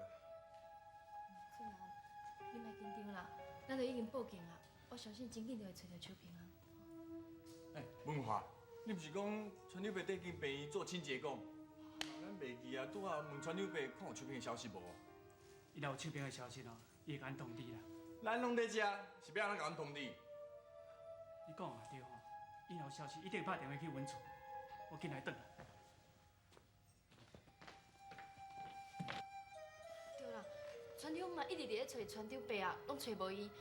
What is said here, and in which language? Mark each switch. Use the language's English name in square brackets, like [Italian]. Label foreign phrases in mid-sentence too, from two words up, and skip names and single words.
[Min Nan Chinese] 俊兰，你莫紧张啦，咱都已经报警啦，我相信真紧就会找到秋萍啊。哎，文华，你不是讲川柳伯最近病院做清洁工？咱袂记啊，拄好问川柳伯看有秋萍的消息无？伊若有秋萍的消息哦，伊会甲咱通知啦。咱拢在遮，是要安怎甲阮通知？你讲嘛对吼，伊若有消息一定拍电话去阮厝，我紧来转来。对啦，船长嘛一直伫咧找船长伯啊，拢找无伊。